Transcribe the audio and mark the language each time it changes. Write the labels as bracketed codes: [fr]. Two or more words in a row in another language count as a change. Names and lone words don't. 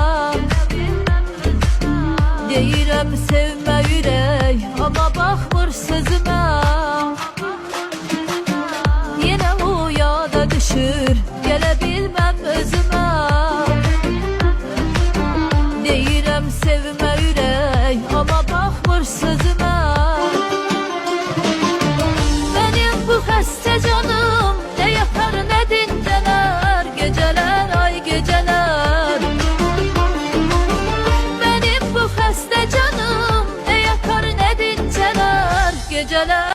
[az] Deyirəm sevmə ürək, amma baxmır sözümə. Yine o yada düşür, gələ bilməm özümə. Deyirəm sevmə ürək, amma baxmır sözümə. [tr] Benim bu xəstə canım ne yapar ne dinceler, geceler ay geceler. Benim bu xəstə canım ne yapar ne dinceler, geceler.